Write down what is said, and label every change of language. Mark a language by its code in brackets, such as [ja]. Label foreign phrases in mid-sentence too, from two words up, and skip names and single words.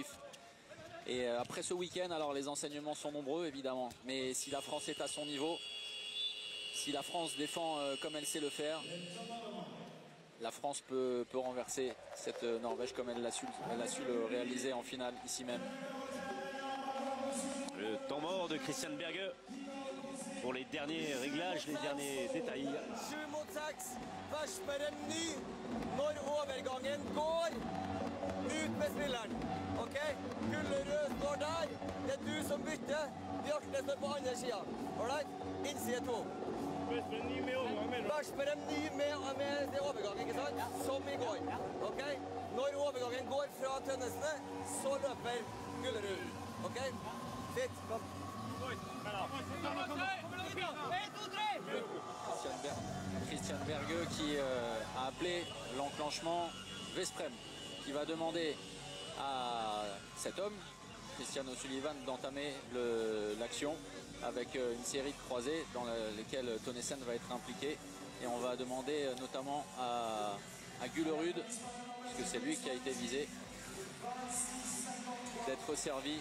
[fr] Et après ce week-end, alors les enseignements sont nombreux évidemment, mais si la France est à son niveau, si la France défend comme elle sait le faire, la France peut renverser cette Norvège comme elle a su le réaliser en finale ici même. Le temps mort de Christian Berge pour les derniers réglages, les derniers détails. [no] 7 mot 6. Veszperem ny når overgangen går ut med spilleren. Ok? Gullerød står der. Det er du som bytter. Bjarte står på andre sida. Alright? Innside 2. Veszperem ny med det overgangen, ikke sant? Som i går. Ok? Når overgangen går fra Tønnesene, så løper Gullerød. Ok? Sitt. Kom. [fr] Christian Berge qui a appelé l'enclenchement Vesprem, qui va demander à cet homme, Christian O'Sullivan, d'entamer l'action avec une série de croisés dans lesquelles Tønnesen va être impliqué. Et on va demander notamment à Güllerud, puisque c'est lui qui a été visé, d'être servi.